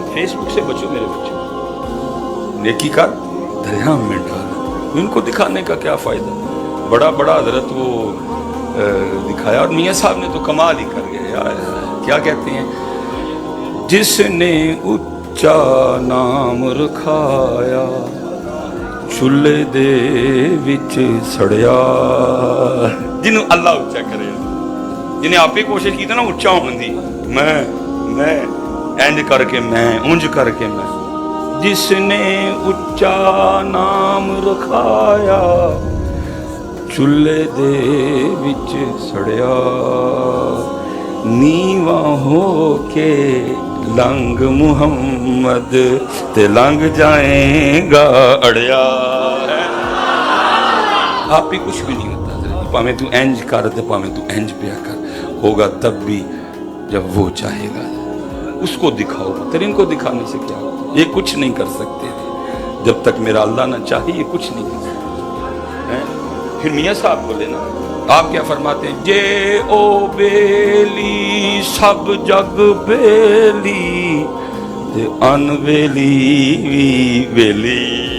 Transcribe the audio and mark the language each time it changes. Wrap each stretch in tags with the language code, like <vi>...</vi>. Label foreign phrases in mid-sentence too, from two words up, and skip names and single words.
<ur>فیس بک سے بچو میرے بچوں، نیکی کار دریا میں ڈال. ان کو دکھانے کا کیا فائدہ؟ بڑا حضرت وہ دکھایا. اور میاں صاحب نے تو کمال ہی کر گئے یار. کیا کہتے ہیں؟</ur> <pa>جس نے اچا نام رکھایا چولہے دے وچ سڑیا. جنہوں اللہ اچا کرے، جنہیں</pa> <ur>آپ ہی کوشش کی تھی نا</ur> <pa>اچا ہونے دی، میں اینج کر کے میں اونج کر کے میں. جس نے اچا نام رکھایا چولہے دے وچ سڑیا. نیواں ہو کے لنگ محمد تے لنگ جائیں گا اڑیا.</pa> <ur>آپ ہی کچھ بھی نہیں ہوتا،</ur> <pa>پاویں تو اینج کر تے پاویں تو اینج پیا کر،</pa> <ur>ہوگا تب بھی جب وہ چاہے گا. اس کو دکھاؤ، پتر ان کو دکھانے سے کیا ہوگا؟ یہ کچھ نہیں کر سکتے جب تک میرا اللہ نہ چاہے، یہ کچھ نہیں کر سکتے. پھر میاں صاحب بولے نا، آپ کیا فرماتے ہیں؟</ur> <pa>جے او بیلی سب جگ بیلی تے ان ویلی ویلی.</pa>